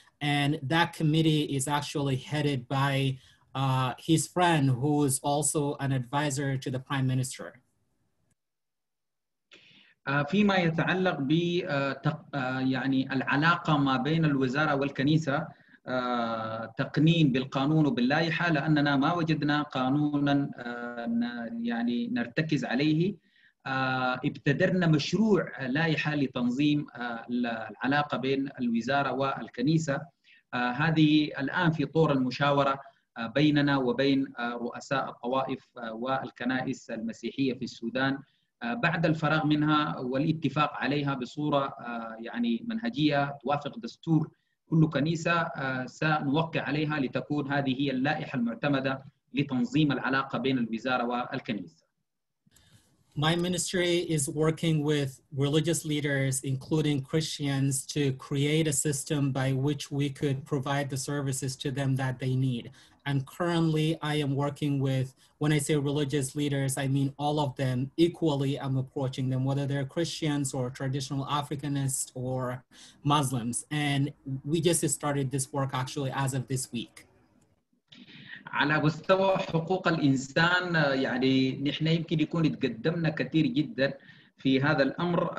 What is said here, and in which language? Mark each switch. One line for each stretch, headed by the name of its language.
English: And that committee is actually headed by his friend, who is also an advisor to the Prime Minister.
Arabic: فيما يتعلق ب يعني العلاقة ما بين الوزارة والكنيسة، تقنين بالقانون وباللائحة، لأننا ما وجدنا قانونا يعني نرتكز عليه. ابتدرنا مشروع لائحة لتنظيم العلاقة بين الوزارة والكنيسة. هذه الآن في طور المشاورة بيننا وبين رؤساء الطوائف والكنائس المسيحية في السودان بعد الفراغ منها والاتفاق عليها بصورة يعني منهجية توافق دستور كل كنيسة. سنوقع عليها لتكون هذه هي اللائحة المعتمدة لتنظيم العلاقة بين الوزارة والكنيسة.
English: My ministry is working with religious leaders, including Christians, to create a system by which we could provide the services to them that they need. And currently I am working with, when I say religious leaders, I mean all of them equally. I'm approaching them, whether they're Christians or traditional Africanists or Muslims. And we just started this work actually as of this week.
Arabic: على مستوى حقوق الإنسان يعني نحن يمكن يكون تقدمنا كثير جدا في هذا الأمر.